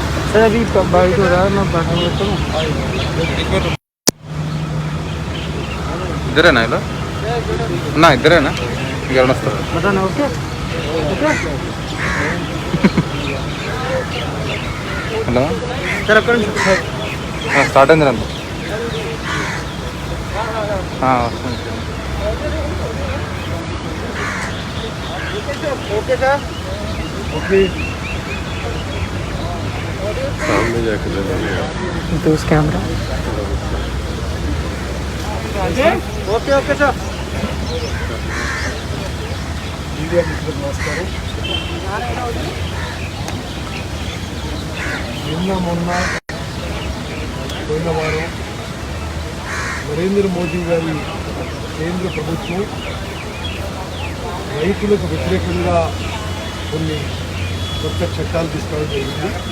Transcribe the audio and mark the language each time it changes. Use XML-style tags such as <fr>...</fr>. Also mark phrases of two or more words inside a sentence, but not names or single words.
<hi>सर अभी बारिश हो रहा है, मैं बैठने लगता हूँ।</hi> <te>ఇద్దరేనా ఇలా నా ఇద్దరేనా ఇంకెవరైనా వస్తారు</te> <hi>बताना</hi> <en>okay okay</en> <te>హలో सर अక్కడ స్టార్ట్ అయింది రండి వస్తుంది</te> <en>okay sir okay</en> <hi>सामने जाके तो उस कैमरा</hi> <en>okay okay sir</en> <te>మీడియా మిత్రులకు నమస్కారం. మొన్న పోయిన వారం నరేంద్ర మోదీ గారి కేంద్ర ప్రభుత్వం రైతులకు వ్యతిరేకంగా కొన్ని కొత్త చట్టాలు తీసుకోవడం జరిగింది.</te>